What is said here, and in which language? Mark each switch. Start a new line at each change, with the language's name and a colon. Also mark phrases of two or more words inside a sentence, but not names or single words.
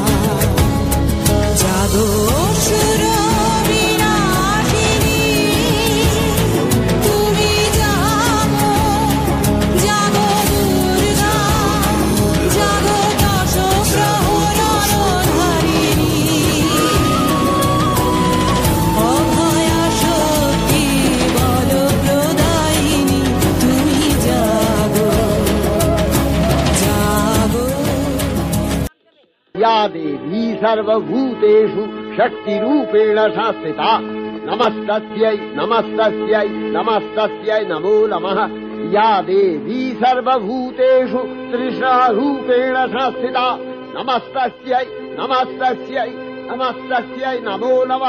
Bangla: জাগো অসুর বিনাশিনী, তুমি জাগো, জাগো দুর্গা, জাগো দশ প্রহরণধারিণী, অভয়া শক্তি বল প্রদায়িনী, তুমি জাগো জাগো।
Sanskrit: या देवी सर्वभूतेषु शक्तिरूपेण संस्थिता, नमस्तस्यै नमस्तस्यै नमस्तस्यै नमो नमः। या देवी सर्वभूतेषु तृष्णारूपेण संस्थिता, नमस्तस्यै नमस्तस्यै नमस्तस्यै नमो नमः।